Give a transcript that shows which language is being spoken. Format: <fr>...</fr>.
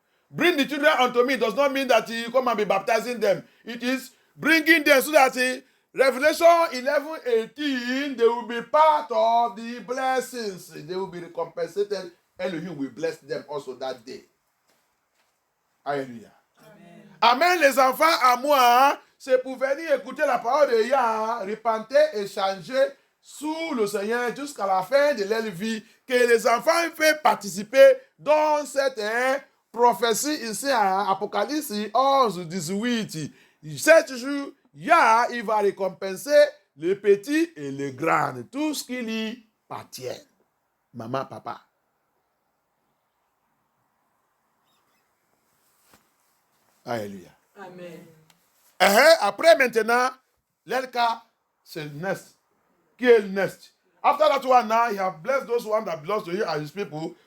<en>Bring the children unto me does not mean that you come and be baptizing them. It is bringing them so that Revelation 11:18, they will be part of the blessings. They will be recompensated. Elohim will bless them also that day. Alléluia.</en> <fr>Amen, les enfants, à moi, c'est pour venir écouter la parole de Yah, repenter et changer sous le Seigneur jusqu'à la fin de leur vie, que les enfants peuvent participer dans cette prophétie ici à Apocalypse 11:18. 7 jours, Yah, il va récompenser les petits et les grands, tout ce qui lui appartient. Maman, papa. Alléluia. Amen. Après, maintenant, l'Elka, c'est le nest. Qui est le nest?</fr> <en>After that one, now, he have blessed those ones that belongs to you as his people.</en>